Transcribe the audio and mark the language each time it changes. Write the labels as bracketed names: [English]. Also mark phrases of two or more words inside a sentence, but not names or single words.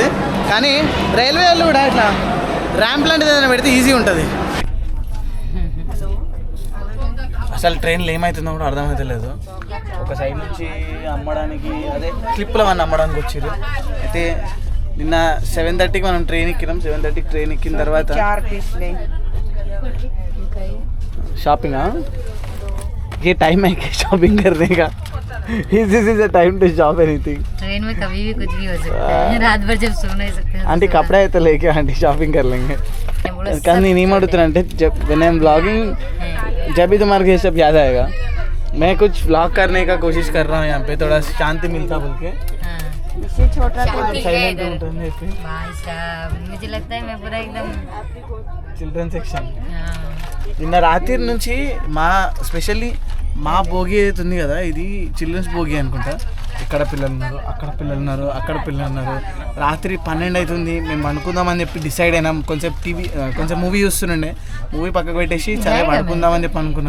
[Telugu] కానీ రైల్వే వాళ్ళు కూడా ఇట్లా ర్యాంప్ లాంటిది ఏదైనా పెడితే ఈజీ ఉంటుంది. అసలు ట్రైన్లో ఏమవుతుందో కూడా అర్థమవుతలేదు. ఒక సైడ్ నుంచి అమ్మడానికి, అదే క్లిప్లో మనం అమ్మడానికి వచ్చారు. అయితే నిన్న 7:30కి మనం ట్రైన్ ఎక్కినాం. 7:30కి ట్రైన్ ఎక్కిన తర్వాత [Hindi] शॉपिंग, हाँ ये टाइम है क्या शॉपिंग करने का? [English] This is a time to shop anything. [Hindi] ट्रेन में कभी भी कुछ भी हो सकता है, रात भर जब सो नहीं सकते आंटी कपड़ा है तो लेके आंटी शॉपिंग कर लेंगे. कल नहीं मालूम आंटी, जब [English] when I am blogging [Hindi] जब भी तुम्हारे को ये सब याद आएगा, मैं कुछ ब्लॉग करने का कोशिश कर रहा हूँ यहाँ पे, थोड़ा शांति मिलता बोल के. छोटा [Telugu] साइलेंट ఉంటుంది [Hindi] भाई साहब, मुझे लगता है मैं पूरा एकदम [English] children section. [Telugu] నిన్న రాత్రి నుంచి స్పెషల్లీ మా భోగి అయితే ఉంది కదా, ఇది చిల్డ్రన్స్ భోగి అనుకుంటా. ఇక్కడ పిల్లలు ఉన్నారు, అక్కడ పిల్లలు ఉన్నారు, అక్కడ పిల్లలు ఉన్నారు. రాత్రి 12 అవుతుంది. మేము అనుకుందామని చెప్పి డిసైడ్ అయినాం. కొంచెం మూవీ చూస్తుండే, మూవీ పక్కకు పెట్టేసి సరే పడుకుందామని చెప్పి అనుకున్నాం.